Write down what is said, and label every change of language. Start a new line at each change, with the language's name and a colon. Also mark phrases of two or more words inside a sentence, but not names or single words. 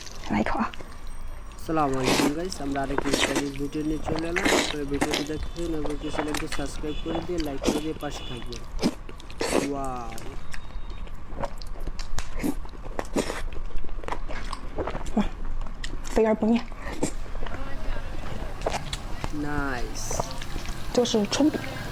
Chinese: 来一口啊！
Bangla: আসসালামু আলাইকুম গাইস, আমরা আরেকটি
English: stylish video
Bangla: নিয়ে চলে এলাম। আপনারা ভিডিওটি দেখতেন এবং চ্যানেলটি সাবস্ক্রাইব করে দিয়ে লাইক করে দিয়ে পাশে থাকবেন। ওয়াও,
Chinese: 肥而不腻，
Bangla: নাইস।
Chinese: 这个是春饼，